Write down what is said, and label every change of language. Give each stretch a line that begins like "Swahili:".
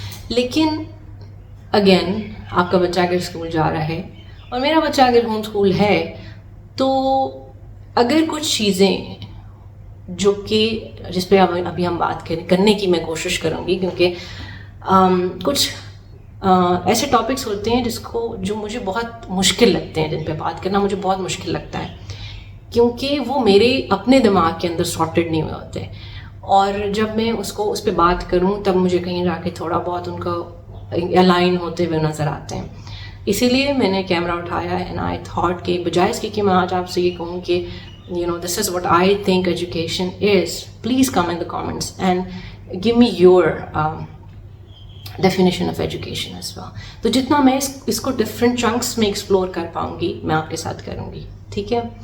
Hindi: लेकिन अगेन आपका बच्चा अगर स्कूल जा रहा है और मेरा बच्चा अगर होम स्कूल है तो अगर कुछ चीज़ें जो कि जिस पे अभी हम बात करने की मैं कोशिश करूँगी क्योंकि कुछ ऐसे टॉपिक्स होते हैं जो मुझे बहुत मुश्किल लगते हैं, जिन पे बात करना मुझे बहुत मुश्किल लगता है क्योंकि वो मेरे अपने दिमाग के अंदर सॉर्टेड नहीं हुए होते। और जब मैं उस पर बात करूँ तब मुझे कहीं जाके थोड़ा बहुत उनको अलाइन होते हुए नज़र आते हैं। इसीलिए मैंने कैमरा उठाया
English: and I thought
Hindi: कि बजाय इसके कि मैं आज आपसे ये कहूँ कि
English: you know this is what I think education is, please come in the comments and give me your definition of education as well.
Hindi: तो जितना मैं इसको डिफरेंट चंक्स में एक्सप्लोर कर पाऊँगी मैं आपके साथ करूँगी, ठीक है।